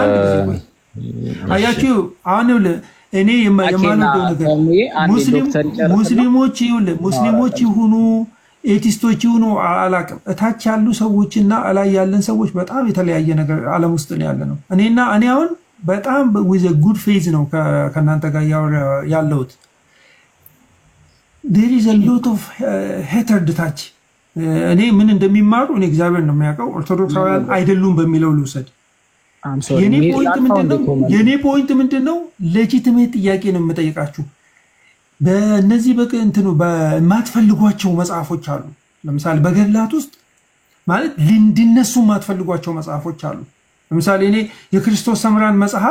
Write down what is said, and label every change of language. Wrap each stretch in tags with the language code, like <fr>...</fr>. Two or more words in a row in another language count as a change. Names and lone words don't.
<am>አያችሁ አሁን እኔ የማልወደው ነገር ሙስሊሞች ይሁኑ ኤቲስቶች ይሁኑ አላቅም እታች ያሉ ሰዎችና አላይ ያለን ሰዎች በጣም የተለያየ ነገር ዓለም ውስጥ ነው ያለነው እኔ አሁን በጣም</am> <en>with a good faith</en> <am>ነው ከናንተ ጋር ያለሁት</am> <en>there is a lot of hatred</en> <am>ታች እኔ ምን እንደሚማሩ እኔ እግዚአብሔር ነው የሚያውቀው ኦርቶዶክሳውያን አይደሉም በሚለው ልውሰድ የኔ ፖይንት ምንድነው ሌጂቲሜት ጥያቄ ነው የምጠይቃችሁ በእነዚህ በእንትኑ በማትፈልጓቸው መጽሐፎች አሉ ለምሳሌ በገድላት ውስጥ ማለት እንዲነሱ ማትፈልጓቸው መጽሐፎች አሉ ለምሳሌ እኔ የክርስቶስ ሰምራን መጽሐፍ</am>